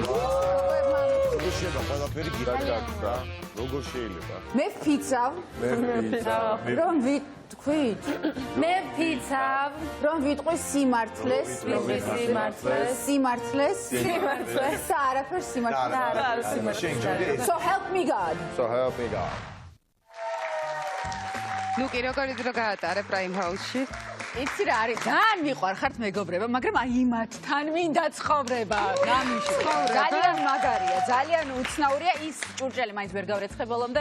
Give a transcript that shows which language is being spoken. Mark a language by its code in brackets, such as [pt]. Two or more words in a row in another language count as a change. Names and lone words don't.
[ka] შეიძლება ყველაფერი გირად გაქვს რა. როგორ შეიძლება? მე ვფიცავ. რომ ვიტყვით? მე ვფიცავ. რომ ვიტყვი სიმართლეს. სიმართლეს. და არაფერ სიმართლეს. [en] So help me God. [ka] ნუ კი როგორი დრო გაატარე პრაიმ ჰაუსში? იცი რა არის? ძალიან მიყვარხართ მეგობრება, მაგრამ აი იმათთან მინდა ცხოვრება. ძალიან მაგარია, ძალიან უცნაურია ის ჭურჭელი მაინც ვერ გავრეცხე ბოლომდე.